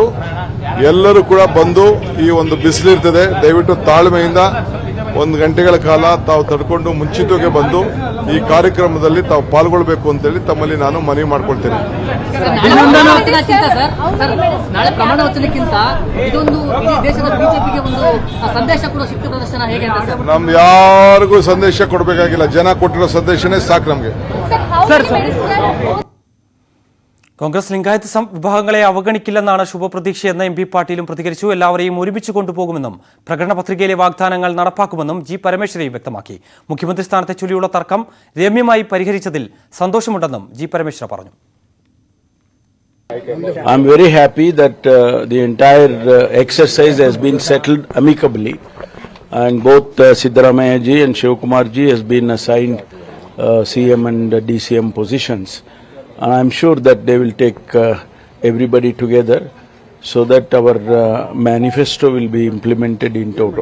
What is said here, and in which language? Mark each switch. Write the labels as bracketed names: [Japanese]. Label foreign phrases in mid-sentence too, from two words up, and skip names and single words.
[Kannada] ಎಲ್ಲರೂ ಕೂಡ ಬಂದು ಈ ಒಂದು ಬಿಸಿಲಿರ್ತದೆ, ದಯವಿಟ್ಟು ತಾಳ್ಮೆಯಿಂದ 1 ಗಂಟೆಗಳ ಕಾಲ ತಾವು ತಡ್ಕೊಂಡು ಮುಂಚಿತವಾಗಿ ಬಂದು ಈ ಕಾರ್ಯಕ್ರಮದಲ್ಲಿ ತಾವು ಪಾಲ್ಗೊಳ್ಳಬೇಕು ಅಂತೇಳಿ ತಮ್ಮಲ್ಲಿ ನಾನು ಮನವಿ ಮಾಡ್ಕೊಳ್ತೇನೆ. ನಾಳೆ ಪ್ರಮಾಣ ವಚನಕ್ಕಿಂತ ಇದೊಂದು ಇಡೀ ದೇಶದ ಬಿಜೆಪಿಗೆ ಒಂದು ಸಂದೇಶ ಕೂಡ ಶಕ್ತಿ ಪ್ರದರ್ಶನ ಹೇಗೆ ಅಂತ ಸರ್? ನಮ್ದು ಯಾರಿಗೂ ಸಂದೇಶ ಕೊಡಬೇಕಾಗಿಲ್ಲ, ಜನ ಕೊಟ್ಟಿರೋ ಸಂದೇಶನೇ ಸಾಕು ನಮಗೆ. [Malayalam] കോൺഗ്രസ് ലിംഗായത്ത് വിഭാഗങ്ങളെ അവഗണിക്കില്ലെന്നാണ് ശുഭപ്രതീക്ഷയെന്ന് എം പി പാട്ടീലും പ്രതികരിച്ചു. എല്ലാവരെയും ഒരുമിച്ച് കൊണ്ടുപോകുമെന്നും പ്രകടന പത്രികയിലെ വാഗ്ദാനങ്ങൾ നടപ്പാക്കുമെന്നും ജി പരമേശ്വരയും വ്യക്തമാക്കി. മുഖ്യമന്ത്രി സ്ഥാനത്തെ ചൊല്ലിയുള്ള തർക്കം രമ്യമായി പരിഹരിച്ചതിൽ സന്തോഷമുണ്ടെന്നും ജി പരമേശ്വര പറഞ്ഞു. [English] I am very happy that the entire exercise has been settled amicably, and both Siddaramaiah ji and Shivakumar ji has been assigned CM and DCM positions. And I am sure that they will take everybody together so that our manifesto will be implemented in total.